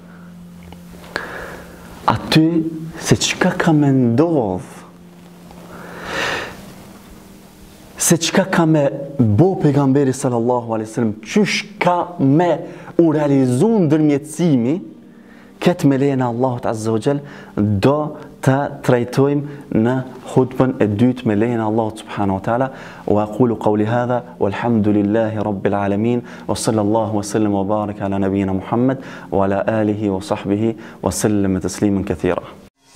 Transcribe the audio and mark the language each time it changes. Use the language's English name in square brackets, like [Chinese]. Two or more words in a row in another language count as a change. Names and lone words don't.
[Albanian] aty se çka ka me ndodh, se çka ka me bo pejgamberi [Arabic] صلى الله عليه وسلم, [Albanian] çysh ka me u realizu ndërmjetësimi, këtë me lejen e Allahut [Arabic] عز وجل [Albanian] do të trajtojmë në hutbën e dytë me lejen e Allahut [Arabic] سبحانه وتعالى. وأقول قولي هذا والحمد لله رب العالمين وصلى الله وسلم وبارك على نبينا محمد وعلى آله وصحبه وسلم تسليما كثيرا.